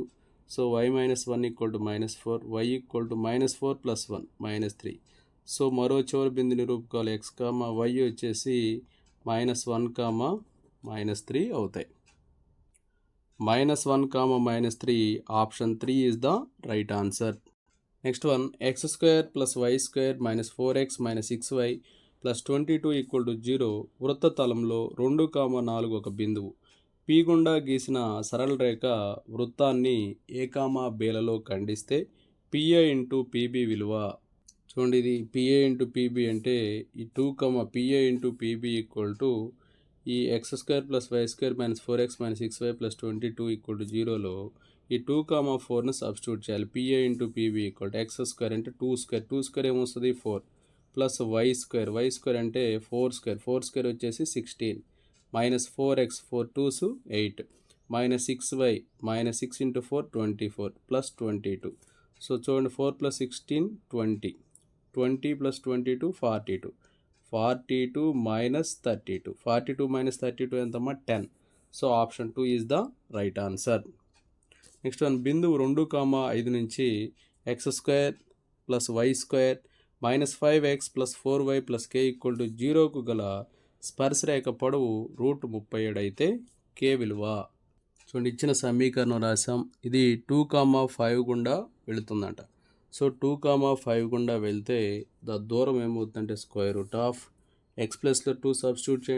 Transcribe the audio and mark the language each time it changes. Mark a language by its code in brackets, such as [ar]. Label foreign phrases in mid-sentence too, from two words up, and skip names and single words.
[te] సో y - 1 = -4, y = -4 + 1 -3. సో మరో చివరి బిందు నిరూపకాలు x, y వచ్చేసి -1, -3 అవుతాయి. [en] -1, -3 ఆప్షన్ 3 is the right answer. next one, [te] x² + y² - 4x - 6y + 22 = 0 వృత్త తలంలో 2, 4 ఒక బిందువు. P గుండా గీసిన సరళ రేఖ వృత్తాన్ని A, Bలలో ఖండిస్తే PA × PB విలువ. చూడండి, ఇది PA × PB అంటే ఈ 2, PA × PB = ఈ x² + y² - 4x - 6y + 22 = 0లో ఈ 2, 4ను సబ్స్టిట్యూట్ చేయాలి. PA × PB = x² అంటే 2² ఏమొస్తుంది, 4 ప్లస్ y² అంటే 4² వచ్చేసి 16 -4x 4 2s 8 -6y -6 × 4 24 + 22. సో చూడండి, 4 + 16 20 20 + 22 42 42 - 32 42 - 32 ఎంతమ్మా, 10. సో ఆప్షన్ 2 [en] is the right answer. next one, [te] బిందువు 2, 5 నుంచి x² + y² - 5x + 4y + k = 0కు గల స్పర్శరేఖ పొడవు √37 అయితే k విలువ. చూడండి, ఇచ్చిన సమీకరణం రాసాం. ఇది 2, 5 గుండా వెళుతుందంట. సో 2, 5 గుండా వెళ్తే దూరం ఏమవుతుందంటే √x ప్లస్లో 2 సబ్స్టిట్యూట్ చేయండి.